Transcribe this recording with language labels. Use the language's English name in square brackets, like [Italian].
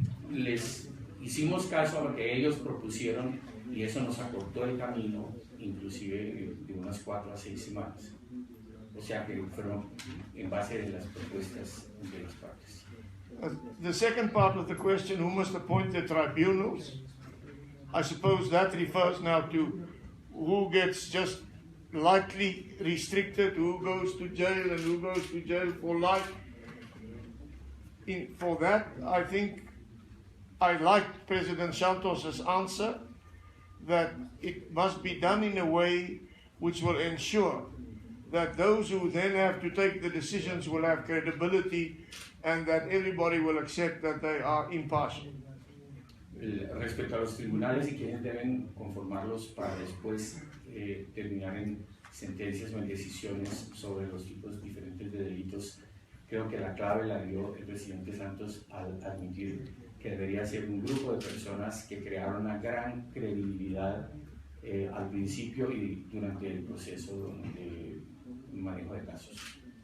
[Spanish] Les hicimos caso a lo que ellos propusieron y eso nos acortó el camino, inclusive de unas 4 a 6 semanas. O sea que fueron en base de las propuestas de las partes. [English] The second part of the question, who must appoint the tribunals? I suppose that refers now to who gets just lightly restricted, who goes to jail and who goes to jail for life. For that, I think I liked President Santos's answer that it must be done in a way which will ensure that those who then have to take the decisions will have credibility and that everybody will accept that they are impartial. [Spanish] Respecto a los tribunales y quienes deben conformarlos para después terminar en sentencias o en decisiones sobre los tipos diferentes de delitos, creo que la clave la dio el presidente Santos al admitir que debería ser un grupo de personas que crearon una gran credibilidad al principio y durante el proceso de manejo de casos.